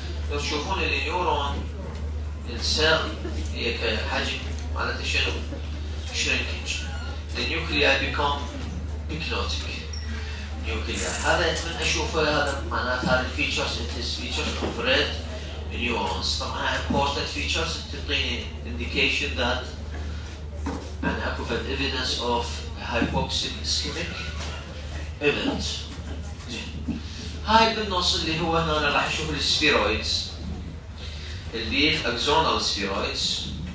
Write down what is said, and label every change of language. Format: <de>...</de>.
<ar>لو تشوفون النيورون السيل هي كحجم معناته شنو؟ shrinkage.</ar> <en>The nuclei become pyknotic nuclei.</en> <ar>هذا من اشوفه هذا معناته هذا الفيتشرز</ar> <en>it is features of red neurons. طبعا important features</en> <ar>تعطيني</ar> <en>indication that</en> <ar>يعني اكو</ar> <en>evidence of hypoxic ischemic event.</en> <ar>زين. هاي بالنص اللي هو هنا راح نشوف السفيرويدز اللي</ar> <en>axonal spheroids.</en>